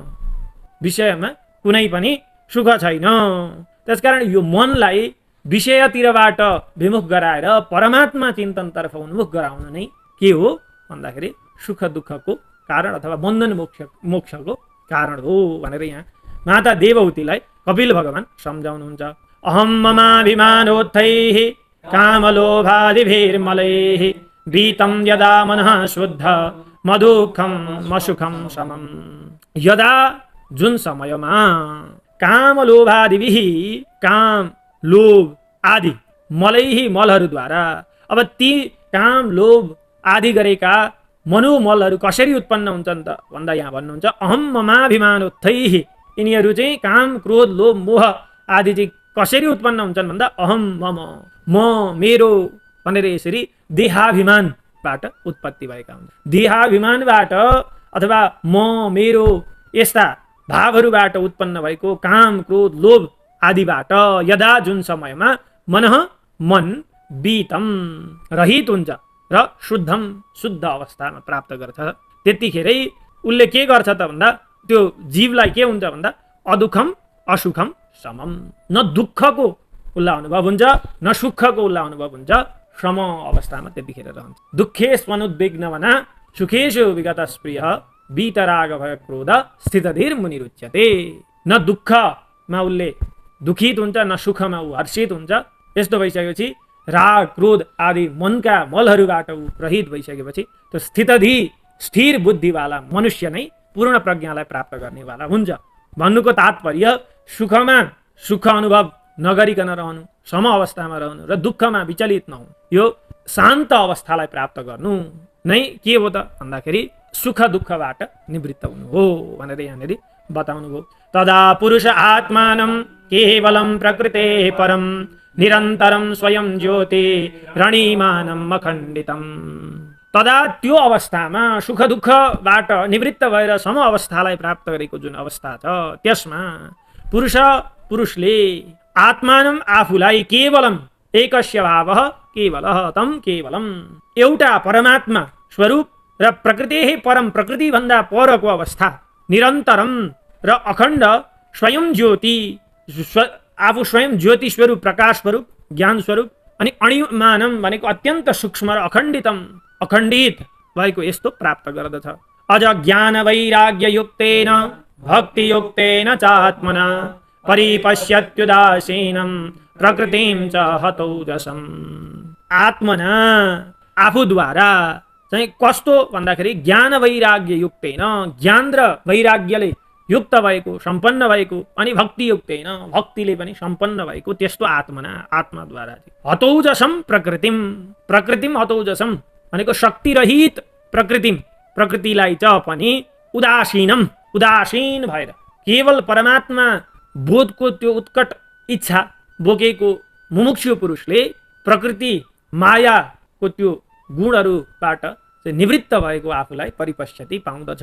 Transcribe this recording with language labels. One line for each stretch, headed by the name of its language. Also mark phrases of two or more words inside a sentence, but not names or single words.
Nepali: विषयमा कुनै पनि सुख छैन। त्यसकारण यो मनलाई विषयतिरबाट विमुख गराएर परमात्मा चिन्तनतर्फ उन्मुख गराउनु नै के हो भन्दाखेरि सुख दुःखको कारण अथवा बन्धन मोक्षको कारण हो भनेर यहाँ माता देवहूतिलाई कपिल भगवान सम्झाउनुहुन्छ।
Sanskrit: अहम ममाभिमानोत्थैः कामलोभादिभिर्मलैः गीतं यदा मनः शुद्ध मदुःखं मसुखं समम्।
Nepali: यदा जुन समयमा कामलोभादिभिः काम लोभ आदि मलैहि मलहरूद्वारा अब ती काम लोभ आदि गरेका मनोमलहरू कसरी उत्पन्न हुन्छन् त भन्दा यहाँ भन्नुहुन्छ
Sanskrit: अहम ममाभिमानोत्थैः
Nepali: यिनीहरू चाहिँ काम क्रोध लोभ मोह आदि चाहिँ कसरी उत्पन्न हुन्छन् भन्दा
Sanskrit: अहम मम
Nepali: म मेरो भनेर यसरी देहाभिमानबाट उत्पत्ति भएका हुन्छन्। देहाभिमानबाट अथवा म मेरो यस्ता भावहरूबाट उत्पन्न भएको काम क्रोध लोभ आदिबाट यदा जुन समयमा मन बीतम रहित हुन्छ र शुद्ध अवस्थामा प्राप्त गर्छ त्यतिखेरै उसले के गर्छ त भन्दा त्यो जीवलाई के हुन्छ भन्दा
Sanskrit: अदुःखम असुखम समम
Nepali: न दुःखको उसलाई अनुभव हुन्छ न सुखको उसलाई अनुभव हुन्छ सम अवस्थामा त्यतिखेर रहन्छ।
Sanskrit: दुःखेष्वनुद्विग्नवना सुखेषु विगतस्प्रिय वीतराग भय क्रोध स्थितधीर मुनिरुच्यते।
Nepali: न दुःखमा उसले दुखित हुन्छ न सुखमा ऊ हर्षित हुन्छ। यस्तो भइसकेपछि राग क्रोध आदि मनका मलहरूबाट ऊ रहित भइसकेपछि त्यो स्थिर बुद्धिवाला मनुष्य नै पूर्ण प्रज्ञालाई प्राप्त गर्नेवाला हुन्छ। भन्नुको तात्पर्य सुखमा सुख अनुभव नगरिकन रहनु, सम अवस्थामा रहनु र दुःखमा विचलित नहुनु, यो शान्त अवस्थालाई प्राप्त गर्नु नै के हो त भन्दाखेरि सुख दुःखबाट निवृत्त हुनु हो भनेर यहाँनिर बताउनु भयो।
Sanskrit: तदा पुरुष आत्मानं केवलं प्रकृते परम निरन्तरं स्वयं ज्योति रणीमानम् अखण्डितम्।
Nepali: तदा त्यो अवस्थामा सुख दुःखबाट निवृत्त भएर सम अवस्थालाई प्राप्त गरेको जुन अवस्था छ त्यसमा पुरुषले आत्मानं आफूलाई
Sanskrit: केवलम एकस्य भावः केवलः तम केवलम
Nepali: एउटा परमात्मा स्वरूप र प्रकृति परम प्रकृति भन्दा परको अवस्था निरन्तरम र अखण्ड स्वयं ज्योति आफू स्वयं ज्योति स्वरूप प्रकाश स्वरूप ज्ञान स्वरूप अनि अणिमानम भनेको अत्यन्त सूक्ष्म र अखण्डित भएको यस्तो प्राप्त गर्दछ।
Sanskrit: अझ ज्ञान वैराग्य युक्तेन भक्ति युक्तेन च आत्मना परिपश्यत्युदासीनं प्रकृतिं च हतौजसम्।
Nepali: आत्मना आफूद्वारा चाहिँ कस्तो भन्दाखेरि
Sanskrit: ज्ञान वैराग्य युक्तेन
Nepali: ज्ञान र वैराग्यले युक्त भएको सम्पन्न भएको अनि
Sanskrit: भक्ति युक्तेन
Nepali: भक्तिले पनि सम्पन्न भएको त्यस्तो आत्माद्वारा
Sanskrit: हतौजसम प्रकृतिम हतौजसम
Nepali: भनेको शक्तिरहित प्रकृतिलाई चाहिँ पनि उदासीन भएर केवल परमात्मा बोधको त्यो उत्कट इच्छा बोकेको मुमुक्षु पुरुषले प्रकृति मायाको त्यो गुणहरूबाट निवृत्त भएको आफूलाई परिपश्यति पाउँदछ।